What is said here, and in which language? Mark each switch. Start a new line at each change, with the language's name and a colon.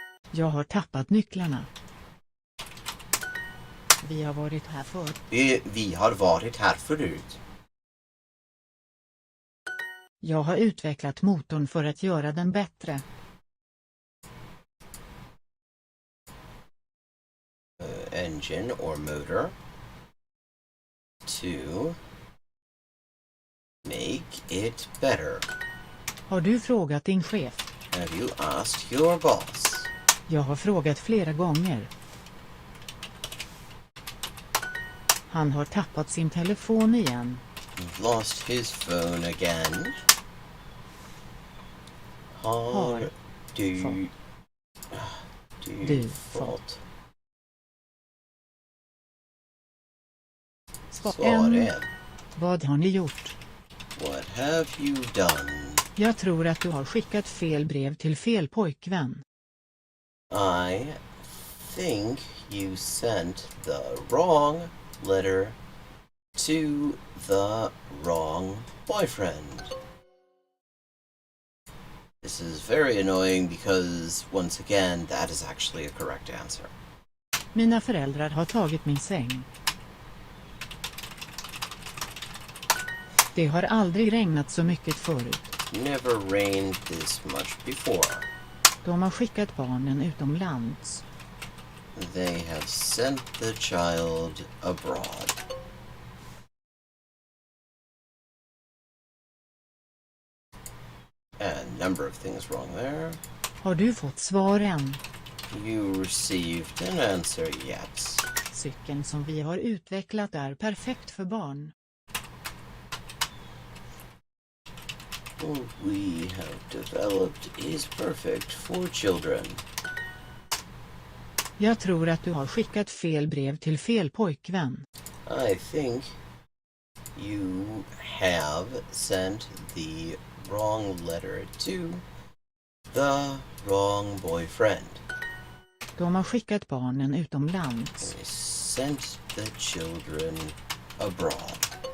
Swedish: Jag har tappat nycklarna. Vi har varit här förr. Vi har varit här förut. Jag har utvecklat motorn för att göra den bättre.
English: Engine or motor to make it better.
Swedish: Har du frågat din chef?
English: Have you asked your boss?
Swedish: Jag har frågat flera gånger. Han har tappat sin telefon igen.
English: He's lost his phone again.
Swedish: Har du fått svaren? Vad har ni gjort?
English: What have you done?
Swedish: Jag tror att du har skickat fel brev till fel pojkvän.
English: I think you sent the wrong letter to the wrong boyfriend. This is very annoying because, once again, that is actually a correct answer.
Swedish: Mina föräldrar har tagit min säng. Det har aldrig regnat så mycket förut.
English: Never rained this much before.
Swedish: De har skickat barnen utomlands.
English: They have sent the child abroad. A number of things wrong there.
Swedish: Har du fått svaren?
English: You received an answer yet.
Swedish: Cykeln som vi har utvecklat är perfekt för barn.
English: What we have developed is perfect for children.
Swedish: Jag tror att du har skickat fel brev till fel pojkvän.
English: I think you have sent the wrong letter to the wrong boyfriend.
Swedish: De har skickat barnen utomlands.
English: They sent the children abroad.